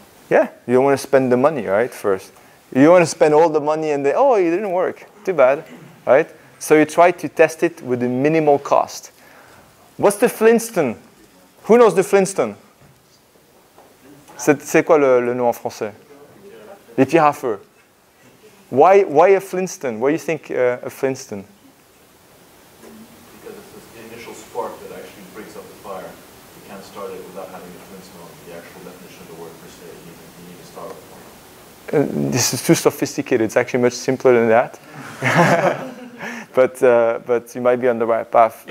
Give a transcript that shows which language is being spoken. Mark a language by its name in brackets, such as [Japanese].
[English] Yeah, you don't want to spend the money, right, first. You don't want to spend all the money and then, oh, it didn't work. Too bad, right? So you try to test it with a minimal cost. What's the Flintstone? Who knows the Flintstone? [French] C'est quoi le nom en français? Les pierres à feu. [English] Why a Flintstone? Why do you think a Flintstone? Because it's the initial spark that actually breaks up the fire. You can't start it without having a Flintstone. The actual definition of the word per se, you need to start with. This is too sophisticated. It's actually much simpler than that. But you might be on the right path.